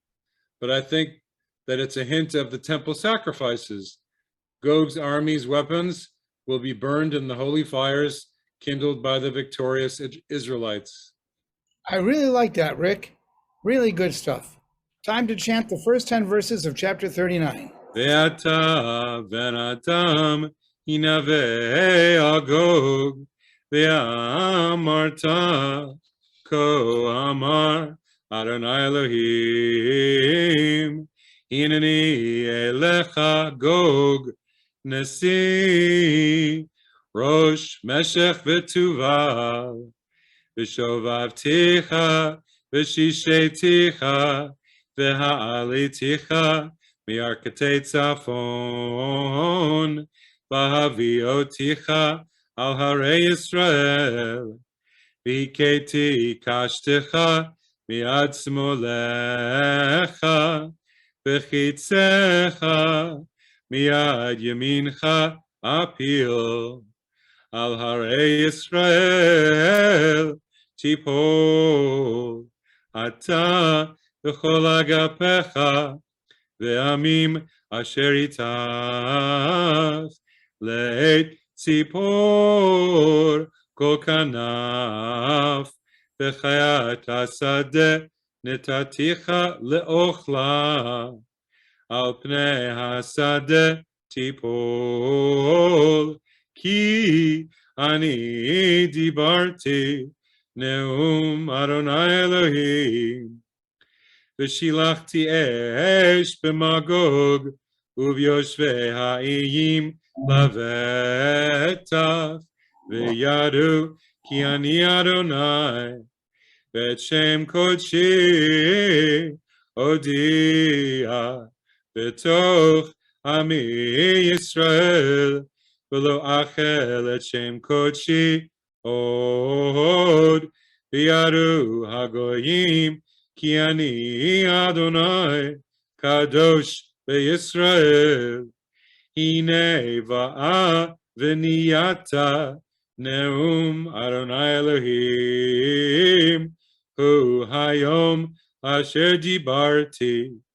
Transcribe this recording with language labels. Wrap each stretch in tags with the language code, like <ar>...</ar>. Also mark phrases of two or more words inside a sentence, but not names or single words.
<en>But I think that it's a hint of the temple sacrifices. Gog's army's weapons will be burned in the holy fires kindled by the victorious Israelites. I really like that, Rick. Really good stuff. Time to chant the first 10 verses of chapter 39.</en> <he>ואתה ואתם הנבא אגוג ואמרת כה אמר אדני אלהים הנני אליך גוג נשיא ראש משך ותבל ושבבתיך וששאתיך והעליתיך מירכתי צפון והבאותיך על הרי ישראל והכיתי קשתך מיד שמאלך וחציך מיד ימינך אפיל על הרי ישראל תפול, אתה וכל אגפיך ועמים אשר אתך לעיט צפור כל כנף וחית השדה נתתיך לאכלה על פני השדה תפול כי אני דברתי נאם אדני אלהים ושלחתי אש במגוג ובישבי האיים לבטח וידעו כי אני אדני ואת שם קדשי אודיע בתוך עמי ישראל ולא אחל את שם קדשי עוד וידעו הגוים כי אני אדני קדוש וישראל הנה באה ונהיתה נאם אדני אלהים הוא היום אשר דברתי</he>